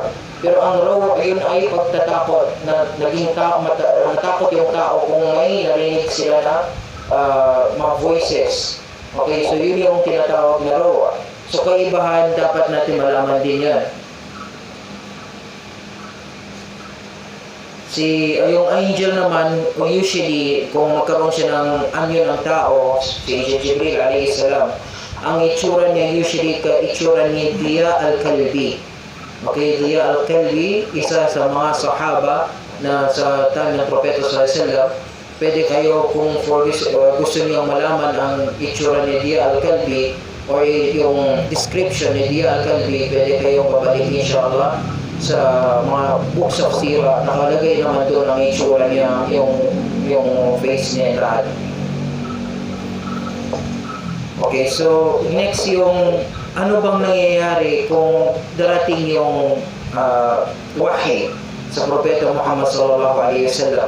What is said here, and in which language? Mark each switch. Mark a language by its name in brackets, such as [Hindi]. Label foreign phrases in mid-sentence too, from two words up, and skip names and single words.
[Filipino] Pero ang raw, yun ay pagtatakot, na naging natakot yung tao kung may narinig sila na mga voices. Okay, so yun yung tinatawag na raw. So kaibahan, dapat natin malaman din yan. Yung angel naman, usually, kung magkaroon siya ng anyo ng tao, si Angel Jibril [Arabic] عليه السلام, [Filipino] ang itsura niya usually itsura ni Diya al-Kalbi. Okay, Diya al-Kalbi, isa sa mga sahaba na sa time ng Propeta SAW. Pwede kayo, kung gusto niyo malaman ang itsura ni Diya al-Kalbi or yung description ni Diya al-Kalbi, pwede kayong babalik inshallah sa mga [English] books of sira. [Filipino] Nakalagay naman doon ang itsura niya, yung face niya, lahat. Okay, so next yung ano bang nangyayari kung darating yung wahi sa Propeta Muhammad SAW.